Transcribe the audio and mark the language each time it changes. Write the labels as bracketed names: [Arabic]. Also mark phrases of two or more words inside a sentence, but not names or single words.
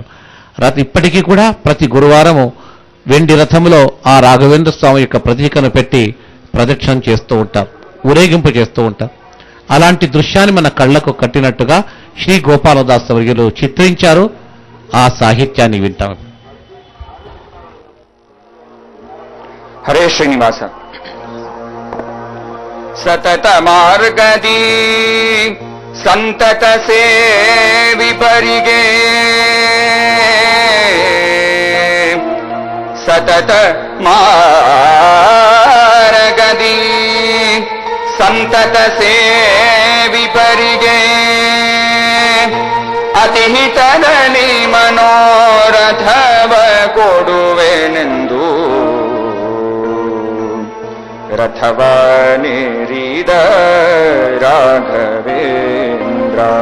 [Telugu] ఇప్పటికీ కూడా ప్రతి గురువారము వెండి రథములో ఆ రాఘవేంద్ర స్వామి యొక్క ప్రతీకను పెట్టి ప్రదక్షిణం చేస్తూ ఉంటారు, ఊరేగింపు చేస్తూ ఉంటారు. అలాంటి దృశ్యాన్ని మన కళ్లకు కట్టినట్టుగా శ్రీ గోపాలదాస వర్యులు చిత్రించారు. ఆ సాహిత్యాన్ని వింటాం. [Kannada] ಹರೇ ಶ್ರೀನಿವಾಸ. ಸತತ ಮಾರ್ಗದಿ ಸಂತತ ಸೇವಿಪರಿಗೆ ಸತತ ಮಾರ್ಗದಿ ಸಂತತ ಸೇವಿಪರಿಗೆ ಅತಿ ಹಿತದಲ್ಲಿ ಮನೋರಥವ ಕೊಡುವೆನೆಂದು ರಥವನೇರಿದ ರಾಘವೇಂದ್ರ.